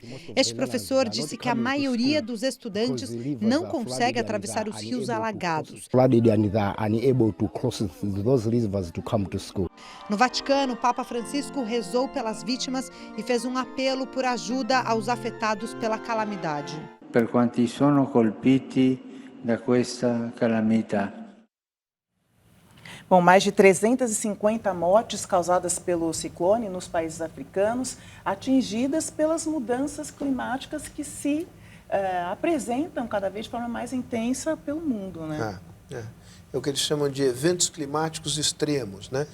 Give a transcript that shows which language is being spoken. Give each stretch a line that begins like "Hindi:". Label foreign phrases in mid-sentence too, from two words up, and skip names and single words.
Portuguese: Este professor disse que a maioria dos estudantes não consegue atravessar os rios alagados. No Vaticano, o Papa Francisco rezou pelas vítimas e fez um apelo por ajuda aos afetados pela calamidade.
Italian: Per quanti sono colpiti da questa calamità.
Portuguese: Bom, mais de 350 mortes causadas pelo ciclone nos países africanos, atingidas pelas mudanças climáticas que se apresentam cada vez de forma mais intensa pelo mundo, né? É o que eles chamam de eventos climáticos extremos, né?